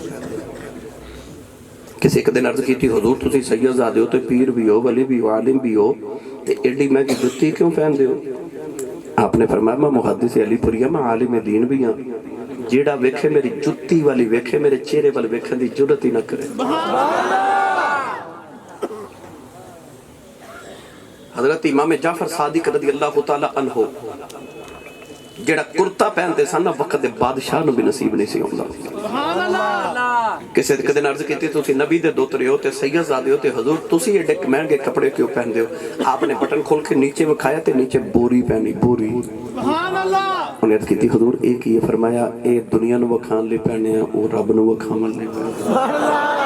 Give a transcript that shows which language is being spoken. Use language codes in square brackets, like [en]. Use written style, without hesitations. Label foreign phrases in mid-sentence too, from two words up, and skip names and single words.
[pa] کسی اک دن عرض کی حضور تسی سید زادے ہو تے پیر وی ہو ولی وی ہو عالم وی ہو تے ایڈی مہنگی جتی کیوں پہندے ہو آپ نے فرمایا میں محدث علی پوری میں عالم دین وی ہاں جیہڑا ویکھے میری جتی ولے ویکھے میرے چہرے ول ویکھن دی جرأت ہی نہ کرے حضرت امام جعفر صادق [ar] رضي الله تعالى عنه [pa] جیہڑا کرتا پہندے سن وقت دے بادشاہ نوں وی نصیب نہیں سی ہندا [ar] سبحان الله [pa] کسے کدے عرض کیتی تسی نبی دے دوترے ہو تے سید زادے ہو تے حضور تسی ایڈے مہنگے کپڑے کیوں پہندے ہو آپ نے بٹن کھول کے تھلے وکھایا تے تھلے بوری پہنی بوری [ar] سبحان الله [pa] اونہاں عرض کیتی حضور اے کی فرمایا اے دنیا نوں وکھان لئی پہنے او رب نوں وکھاون لئی [ar] سبحان الله